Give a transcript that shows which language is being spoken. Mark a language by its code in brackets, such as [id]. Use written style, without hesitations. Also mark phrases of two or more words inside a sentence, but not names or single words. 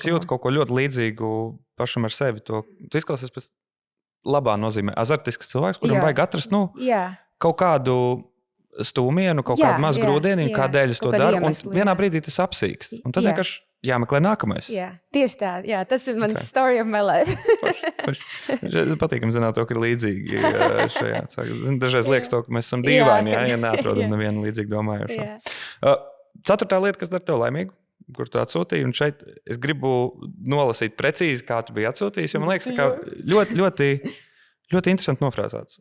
[lv] Es jūtu kaut ko ļoti līdzīgu pašam ar sevi. Tu izklausies pēc labā nozīmē. Azartisks cilvēks, kuram vajag atrast, kaut kādu stūmienu, kaut kādu mazu grūdienu, kādēļ es to daru, un vienā brīdī tas apsīkst. Un tad vienkārši jāmeklē nākamais. Jā, tieši tā. Jā, tas ir mans [en] story of my life. [lv] Patīkam zināt to, ka ir līdzīgi šajā. Dažreiz liekas to, ka mēs esam dīvaini, ja neatrodam nevienu līdzīgi domājošo. 4. lieta, kas dara tev laimīgu, kur tu atsūtīji, un šeit es gribu nolasīt precīzi, kā tu biji atsūtījis, jo man liekas, tā kā ļoti interesanti nofrāzēts.